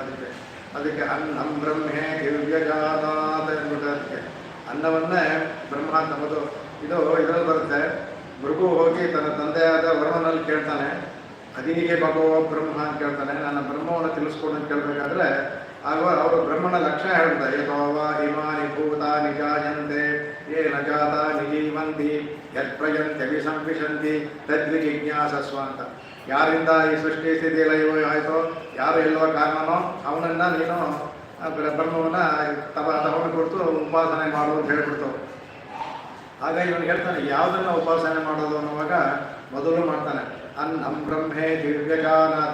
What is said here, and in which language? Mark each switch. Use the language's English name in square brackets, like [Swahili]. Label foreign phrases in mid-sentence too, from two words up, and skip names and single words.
[Kannada] ಅದಕ್ಕೆ [Sanskrit] ಅನ್ನಂ ಬ್ರಹ್ಮೇ ದಿವ್ಯಜಾತಾತ್ [Kannada] ಅಂದ್ಬಿಟ್ಟು ಅದಕ್ಕೆ ಅನ್ನವನ್ನೇ ಬ್ರಹ್ಮ ಅಂತ ನಮ್ಮದು ಇದು ಇದರಲ್ಲಿ ಬರುತ್ತೆ. ಮೃಗು ಹೋಗಿ ತನ್ನ ತಂದೆಯಾದ ವರುಣನಲ್ಲಿ ಕೇಳ್ತಾನೆ, [Sanskrit] ಅದೀಗೆ ಭಗವ ಬ್ರಹ್ಮ [Kannada] ಅಂತ ಕೇಳ್ತಾನೆ. ನನ್ನ ಬ್ರಹ್ಮವನ್ನು ತಿಳಿಸ್ಕೊಡು ಅಂತ ಕೇಳಬೇಕಾದ್ರೆ ಆಗ ಅವರು ಬ್ರಹ್ಮನ ಲಕ್ಷಣ ಹೇಳ್ತಾರೆ. [Sanskrit] ಯಥೋವ ಇಮಾನಿ ಭೂತಾನಿ ಜಾಯಂತೆ ಯೇ ನ ಜಾತಾನಿ ಜೀವಂತಿ ಯತ್ ಪ್ರಯಂತ್ಯ ವಿಸಂವಿಶಂತಿ ತದ್ವಿಜಿಜ್ಞಾಸಸ್ವ ಅಂತ. [Kannada] ಯಾರಿಂದ ಈ ಸೃಷ್ಟಿ ಸ್ಥಿತಿ ಲೈವ ಆಯಿತೋ, ಯಾರು ಎಲ್ಲೋ ಕಾರಣನೋ ಅವನನ್ನು ನೀನು ಬ್ರಹ್ಮವನ್ನು ತಗೊಂಡು ಕೊಡ್ತು ಉಪಾಸನೆ ಮಾಡು ಅಂತ ಹೇಳ್ಬಿಡ್ತು. ಆಗ ಇವನು ಹೇಳ್ತಾನೆ ಯಾವುದನ್ನು ಉಪಾಸನೆ ಮಾಡೋದು ಅನ್ನುವಾಗ ಮೊದಲು ಮಾಡ್ತಾನೆ [Sanskrit] ಅನ್ನಂ ಬ್ರಹ್ಮೇ ದಿವ್ಯಜಾನಾತ್.